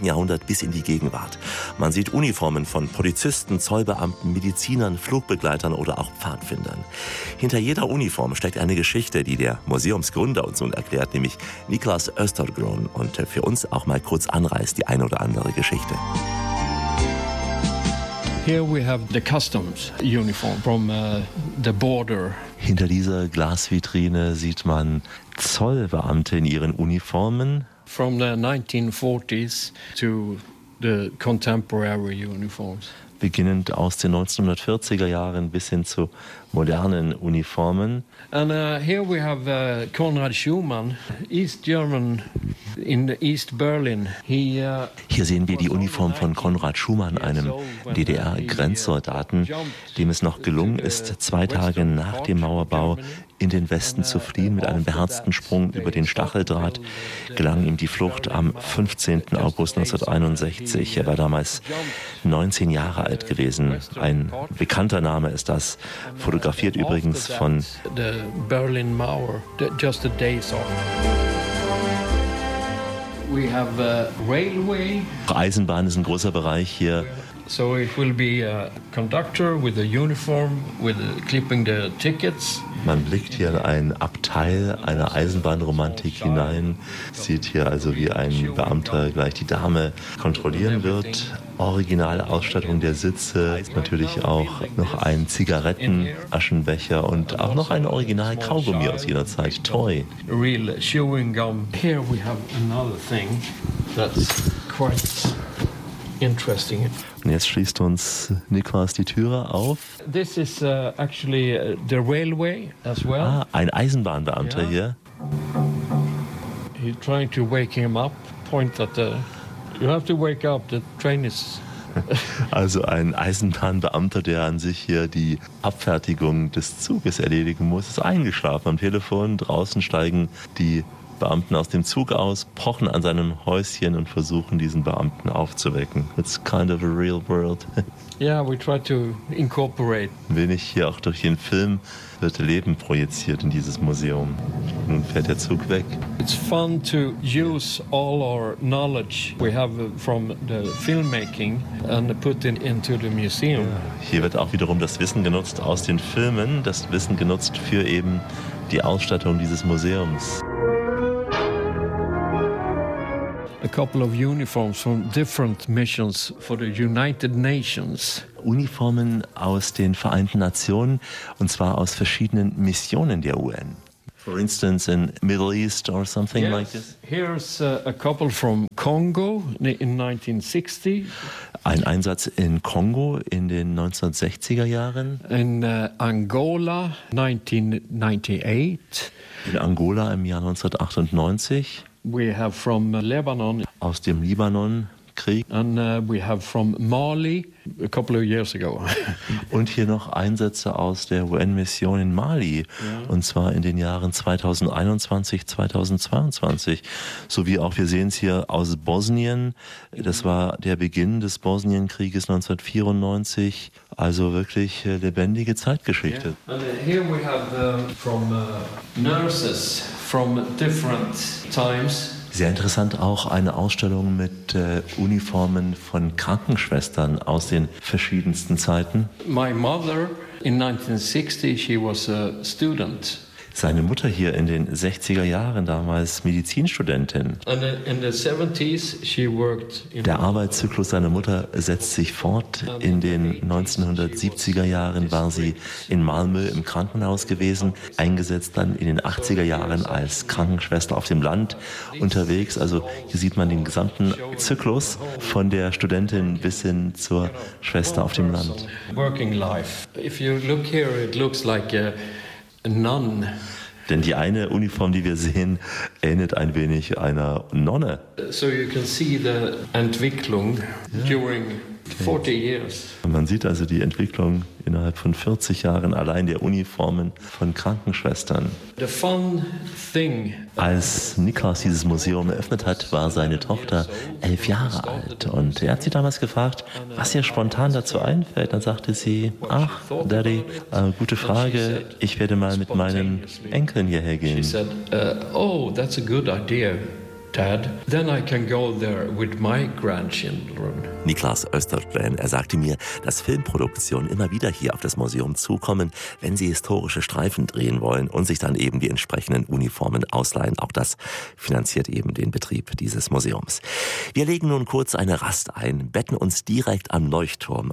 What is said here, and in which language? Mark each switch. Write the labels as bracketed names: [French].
[German] Jahrhundert bis in die Gegenwart. Man sieht Uniformen von Polizisten, Zollbeamten, Medizinern, Flugbegleitern oder auch Pfadfindern. Hinter jeder Uniform steckt eine Geschichte, die der Museumsgründer uns nun erklärt, nämlich Niklas Östergrun, und für uns auch mal kurz anreißt die eine oder andere Geschichte. [English] Here we have the customs uniform from the border. [German] Hinter dieser Glasvitrine sieht man Zollbeamte in ihren Uniformen. [English] From the 1940s to the contemporary uniforms. [German] Beginnend aus den 1940er Jahren bis hin zu modernen Uniformen. [English] And here we have Konrad Schumann, East German in the East Berlin. [German] Hier sehen wir die Uniform von Konrad Schumann, einem DDR-Grenzsoldaten, dem es noch gelungen ist, 2 Tage nach dem Mauerbau in den Westen zu fliehen. Mit einem beherzten Sprung über den Stacheldraht gelang ihm die Flucht am 15. August 1961. Er war damals 19 Jahre alt gewesen. Ein bekannter Name ist das. Fotografiert übrigens von der Berlin Mauer, [English] just a day off. We have a railway. [German] Eisenbahn ist ein großer Bereich hier. [English] So it will be a conductor with a uniform, with clipping the tickets. [German] Man blickt hier in ein Abteil einer Eisenbahnromantik hinein, sieht hier also, wie ein Beamter gleich die Dame kontrollieren wird. Originale Ausstattung der Sitze, natürlich auch noch ein Zigarettenaschenbecher und auch noch ein original Kaugummi aus jener Zeit, Toy. [English] Real chewing gum. Here we have another thing that's quite interesting. [German] Und jetzt schließt uns Niklas die Türe auf. [English] This is actually the railway as well. [German] Ah, ein Eisenbahnbeamter, [English] yeah. [German] Hier. [English] He's trying to wake him up, point at the... You have to wake up, the train is... [German] Also ein Eisenbahnbeamter, der an sich hier die Abfertigung des Zuges erledigen muss, ist eingeschlafen am Telefon. Draußen steigen die Beamten aus dem Zug aus, pochen an seinem Häuschen und versuchen, diesen Beamten aufzuwecken. [English] It's kind of a real world. Yeah, we try to incorporate. [German] Wenig hier auch durch den Film wird Leben projiziert in dieses Museum. Nun fährt der Zug weg. [English] It's fun to use all our knowledge we have from the filmmaking and put it into the museum. [German] Hier wird auch wiederum das Wissen genutzt aus den Filmen, das Wissen genutzt für eben die Ausstattung dieses Museums. [English] A couple of uniforms from different missions for the United Nations. [German] Uniformen aus den Vereinten Nationen, und zwar aus verschiedenen Missionen der UN. [English] For instance, in Middle East or something, yes, like this. Here's a couple from Congo in 1960. [German] Ein Einsatz in Kongo in den 1960er Jahren. [English] In Angola 1998. [German] In Angola im Jahr 1998. [English] We have from Lebanon. [German] Aus dem Libanon-Krieg. [English] And we have from Mali a couple of years ago. [German] Und hier noch Einsätze aus der UN-Mission in Mali. [English] Yeah. [German] Und zwar in den Jahren 2021, 2022. So wie auch, wir sehen es hier aus Bosnien. Das war der Beginn des Bosnienkrieges 1994. Also wirklich lebendige Zeitgeschichte. [English] Yeah. And here we have from nurses. From different times. [German] Sehr interessant auch eine Ausstellung mit Uniformen von Krankenschwestern aus den verschiedensten Zeiten. [English] My mother in 1960 she was a student. [German] Seine Mutter hier in den 60er Jahren damals Medizinstudentin. [English] And in the 70s she worked in [German] Der Arbeitszyklus seiner Mutter setzt sich fort. In den 1970er Jahren war sie in Malmö im Krankenhaus gewesen, eingesetzt dann in den 80er Jahren als Krankenschwester auf dem Land unterwegs. Also hier sieht man den gesamten Zyklus von der Studentin bis hin zur Schwester auf dem Land. [English] Working life. If you look here, it looks like Nun. [German] Denn die eine Uniform, die wir sehen, ähnelt ein wenig einer Nonne. [English] So you can see the [German] Entwicklung, ja, [English] during 40 years. [German] Man sieht also die Entwicklung innerhalb von 40 Jahren allein der Uniformen von Krankenschwestern. [English] The fun thing. [German] Als Niklas dieses Museum eröffnet hat, war seine Tochter 11 Jahre alt. Und er hat sie damals gefragt, was ihr spontan dazu einfällt. Dann sagte sie, ach, Daddy, gute Frage, ich werde mal mit meinen Enkeln hierher gehen. [English] She said, oh, that's a good idea, Dad. Then I can go there with my grandchildren. [German] Niklas Östergren, er sagte mir, dass Filmproduktionen immer wieder hier auf das Museum zukommen, wenn sie historische Streifen drehen wollen und sich dann eben die entsprechenden Uniformen ausleihen. Auch das finanziert eben den Betrieb dieses Museums. Wir legen nun kurz eine Rast ein, betten uns direkt am Leuchtturm.